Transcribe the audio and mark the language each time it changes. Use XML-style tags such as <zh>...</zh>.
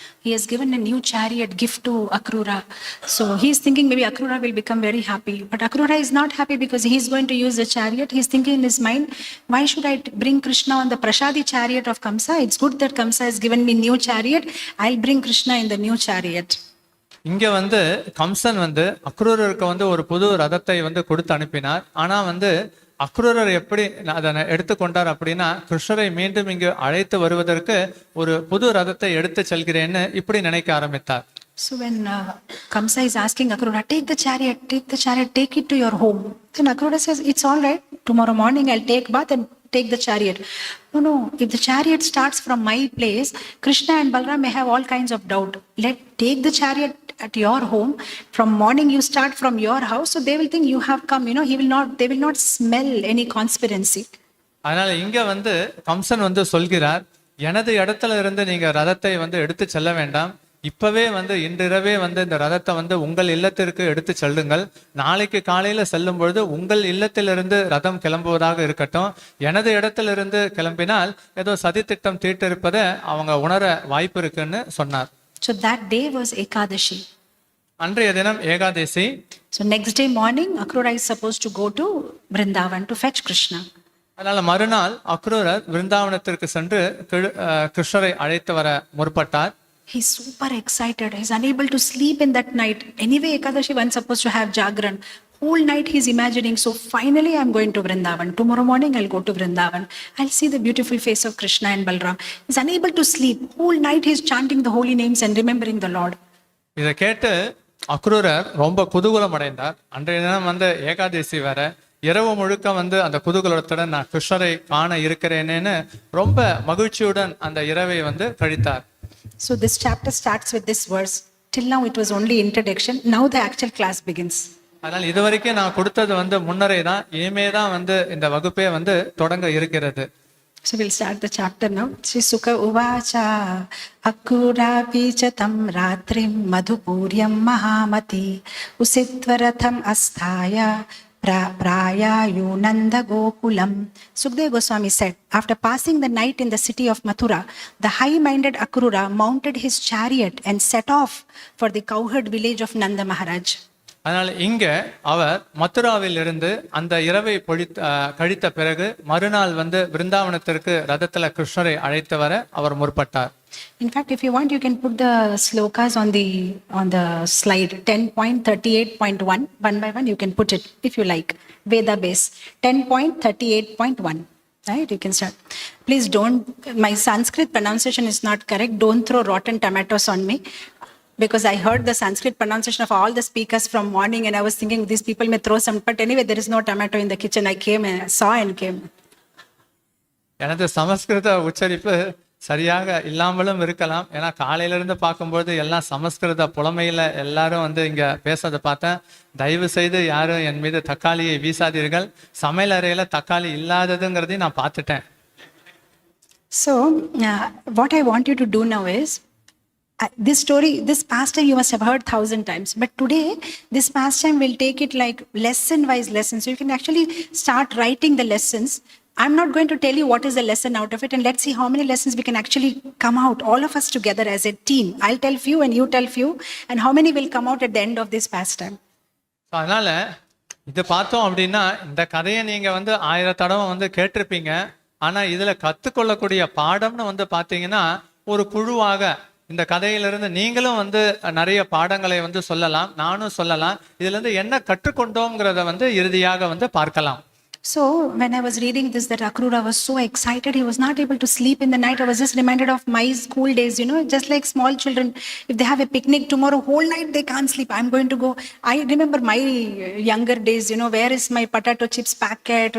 <en>He has given a new chariot gift to Akrura. So he is thinking maybe Akrura will become very happy. But Akrura is not happy because he is going to use the chariot. He is thinking in his mind, why should I bring Krishna on the Prashadi chariot of Kamsa? It's good that Kamsa has given me new chariot. I'll bring Krishna in the new chariot.</en> <ta>இங்க வந்து கம்சன் வந்து அக்ரூரருக்கு வந்து ஒரு புது ரதத்தை வந்து கொடுத்து அனுப்பினார். ஆனா வந்து அக்ரூரர் எப்படி அதை எடுத்துக்கொண்டார் அப்படின்னா, கிருஷ்ணரை மீண்டும் இங்கு அழைத்து வருவதற்கு ஒரு புது ரதத்தை எடுத்து செல்கிறேன்னு இப்படி நினைக்க ஆரம்பித்தார்.</ta> <en>So when Kamsa is asking Akrura, take the chariot, take it to your home. Then Akrura says, it's all right. Tomorrow morning I'll take bath and take the chariot. No. If the chariot starts from my place, Krishna and Balram may have all kinds of doubt. Take the chariot at your home. From morning you start from your house, so they will think you have come. They will not smell any conspiracy.</en> <ta>அதனால இங்க வந்து கம்சன் வந்து சொல்கிறார், எனது இடத்துல இருந்து நீங்க ரதத்தை வந்து எடுத்து செல்ல வேண்டாம், இப்பவே வந்து இன்றிரவே வந்து இந்த ரதத்தை வந்து உங்கள் இல்லத்திற்கு எடுத்து செல்லுங்கள், நாளைக்கு காலையில செல்லும் பொழுது உங்கள் இல்லத்திலிருந்து ரதம் கிளம்புவதாக இருக்கட்டும், எனது இடத்திலிருந்து கிளம்பினால் ஏதோ சதித்திட்டம் தீட்டிருப்பதை அவங்க உணர வாய்ப்பு இருக்குன்னு சொன்னார்.</ta> <en>So that day was Ekadashi.</en> <ta>அன்றைய தினம் Ekadashi.</ta> <en>So next day morning Akrura is supposed to go to Vrindavan to fetch Krishna.</en> <ta>அதனால மறுநாள் அக்ரூரர் விருந்தாவனத்திற்கு சென்று கிருஷ்ணரை அழைத்து வர முற்பட்டார்.</ta> <en>He's super excited. He's unable to sleep in that night. Anyway, Ekadashi one supposed to have Jagran. Whole night he's imagining, so finally I'm going to Vrindavan. Tomorrow morning I'll go to Vrindavan. I'll see the beautiful face of Krishna and Balram. He's unable to sleep. Whole night he's chanting the holy names and remembering the Lord.</en> <ta>இதை கேட்டு அக்ரூரர் ரொம்ப குதூகலம் அடைந்தார். அன்றைய தினம் வந்து ஏகாதசி வேற, இரவு முழுக்க வந்து அந்த குதூகலத்துடன் நான் கிருஷ்ணரை காண இருக்கிறேனேன்னு ரொம்ப மகிழ்ச்சியுடன் அந்த இரவை வந்து கழித்தார்.</ta> <en>So this chapter starts with this verse. Till now it was only introduction. Now the actual class begins.</en> <ta>அதனால் இதுவரைக்கும் நான் கொடுத்தது வந்து முன்னரே தான், இனிமே தான் வந்து இந்த வகுப்பே வந்து தொடங்க இருக்கிறது.</ta> <en>So we'll start the chapter now.</en> <sa>Sri Sukha Uvacha Akrura Vichatam Ratrim Madhupuryam Mahamati Usitvaratham Asthaya Prayayu Nanda Gokulam.</sa> <en>Sukadeva Goswami said, after passing the night in the city of Mathura, the high-minded Akrura mounted his chariot and set off for the cowherd village of Nanda Maharaj.</en> <ta>அதனால் இங்க அவர் மதுராவில் இருந்து அந்த இரவை கழித்த பிறகு மறுநாள் வந்து விருந்தாவனத்திற்கு ரதத்துல கிருஷ்ணரை அழைத்து வர அவர் முற்பட்டார்.</ta> <en>In fact, if you want, you can put the slokas on the slide. 10.38.1 one by one you can put it if you like. Veda base 10.38.1. Right, you can start. Please don't, my Sanskrit pronunciation is not correct. Don't throw rotten tomatoes on me. because I heard the Sanskrit pronunciation of all the speakers from morning and I was thinking these people may throw some, but anyway, there is no tomato in the kitchen. I came and saw and came.</en> <ta>எனது சமஸ்கிருத உச்சரிப்பு சரியாக இல்லாமலும் இருக்கலாம். ஏன்னா காலையிலிருந்து பார்க்கும்போது எல்லாம் சமஸ்கிருத புலமையில எல்லாரும் வந்து இங்க பேசுறதை பார்த்தேன். தயவு செய்து யாரும் என் மீது தக்காளியை வீசாதீர்கள். சமையல் அறையில தக்காளி இல்லாததுங்கிறதையும் நான் பார்த்துட்டேன்.</ta> <en>So, what I want you to do now is, this story, this pastime you must have heard 1,000 times. But today, this pastime will take it like lesson-wise lessons. So you can actually start writing the lessons. I'm not going to tell you what is the lesson out of it, and let's see how many lessons we can actually come out, all of us together as a team. I'll tell few and you tell few, and how many will come out at the end of this pastime.</en> <ta>அதனால இது பார்த்தோம் அப்படின்னா இந்த கதையை நீங்க வந்து 1000 தடவை வந்து கேட்டிருப்பீங்க. ஆனா இதுல கத்துக்கொள்ளக்கூடிய பாடம்னு வந்து பாத்தீங்கன்னா ஒரு குழுவாக இந்த கதையிலிருந்து நீங்களும் வந்து நிறைய பாடங்களை வந்து சொல்லலாம், நானும் சொல்லலாம். இதுல இருந்து என்ன கற்றுக்கொண்டோம்ங்கிறத வந்து இறுதியாக வந்து பார்க்கலாம்.</ta> <en>So when I was reading this, that Akrura was so excited, he was not able to sleep in the night. I was just reminded of my school days, you know, just like small children, if they have a picnic tomorrow, whole night they can't sleep. I'm going to go. I remember my younger days, you know, where is my potato chips packet?</en>